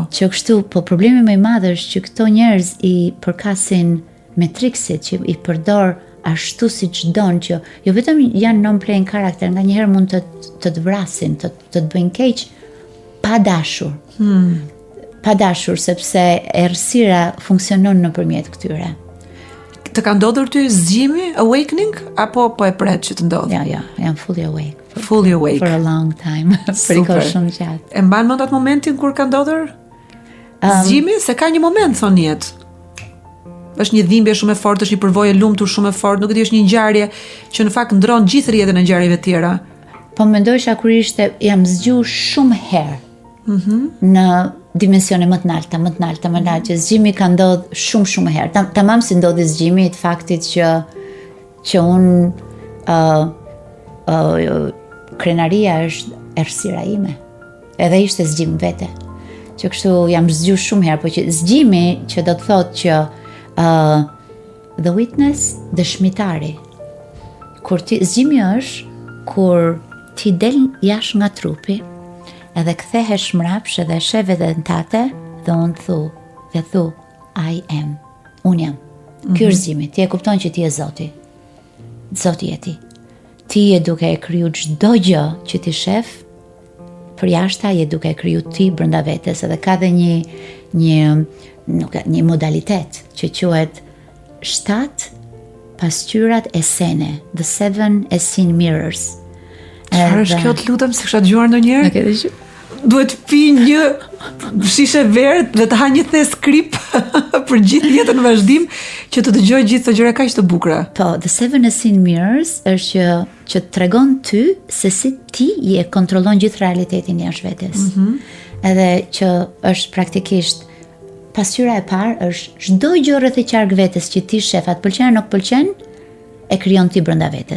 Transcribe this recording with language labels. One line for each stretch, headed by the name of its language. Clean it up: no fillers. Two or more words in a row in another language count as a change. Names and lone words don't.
Albanian: Që kështu, po problemi më i madh është që këto njerëz i përkasin Matrixit, që i përdor ashtu si që donë, që jo vetëm janë non-playing karakter, nga njëherë mund të të vrasin, të bëjnë keq pa dashur. pa dashur, sepse errësira funksionon nëpërmjet këtyre. Të ka ndodhur ty zgjimi, awakening, apo po e pret që të ndodhë? Ja, jam
English: fully awake. Fully awake. For a long time.
Albanian: Për i kohë shumë gjatë. E mban mend atë momentin kur ka ndodhur zgjimi, se ka një moment thonë jetë. Është një dhimbje shumë e fortë, është një përvojë e lumtur shumë e fortë, nuk e di, është një ngjarje që në fakt ndron gjithë rrjedhën e ngjarjeve të tjera. Po mendojsha kur jam zgjuar shumë herë. Në dimensione më të larta, që zgjimi ka ndodhur shumë herë. Tamam si ndodhi zgjimi i faktit që unë krenaria është errësira ime. Edhe ishte zgjim vete. Që kështu jam zgjuar shumë herë, po që zgjimi që do të thotë që
English: the witness,
Albanian: dëshmitari. Zgjimi është kur ti del jashtë nga trupi, edhe kthehesh mrapsh edhe sheh veten tate dhe unë thu
English: I am.
Albanian: Unë jam. Ky është zgjimi. Ti e kupton që ti je Zoti. Zoti je ti. Ti je duke e kriju çdo gjë që ti shef, për jashta je duke e kriju ti brenda vetes, edhe ka dhe një modalitet që quhet 7 pasqyrat esene,
English: the 7 essene mirrors.
Albanian: Çfarë është kjo, të lutem, se kisha dëgjuar ndonjëherë? Nuk e di. Duhet pi një shishe verë dhe të ha një thes krip për gjithë jetën në vazhdim që të dëgjoj gjithë të gjëra kaq të bukura. Po,
English: the 7 essene mirrors
Albanian: është që të tregon ty se si ti je kontrollon gjithë realitetin jashtë vetes. Edhe që është praktikisht pasqyra e parë është çdo gjë rreth e qark vetes që ti shef, atë pëlqen nuk pëlqen, e krijon ti brenda vetes.